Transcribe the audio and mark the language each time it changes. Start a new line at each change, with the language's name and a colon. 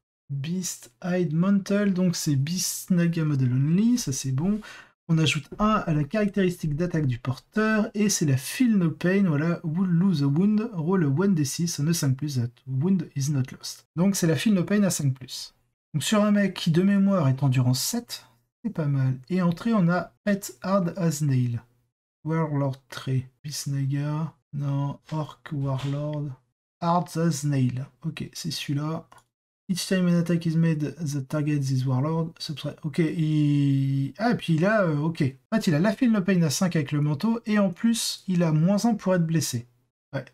French: Beast-Hide Mantle, donc c'est Beast Naga Model Only, ça c'est bon. On ajoute 1 à la caractéristique d'attaque du porteur, et c'est la Feel No Pain, voilà,
English: will lose a wound, roll a 1d6 on a 5+, that wound is not lost.
French: Donc c'est la Feel No Pain à 5+. Donc sur un mec qui de mémoire est endurance 7, c'est pas mal. Et entrée, on a Pet Hard as Nail. Warlord Trait, Beastnaga, non, Orc Warlord, Hard as Nail. Ok, c'est celui-là.
English: Each time an attack is made, the target is warlord.
French: Ok, ah, et puis il a... ok. En fait, il a la Feel No Pain à 5 avec le manteau, et en plus, il a -1 pour être blessé. Ouais.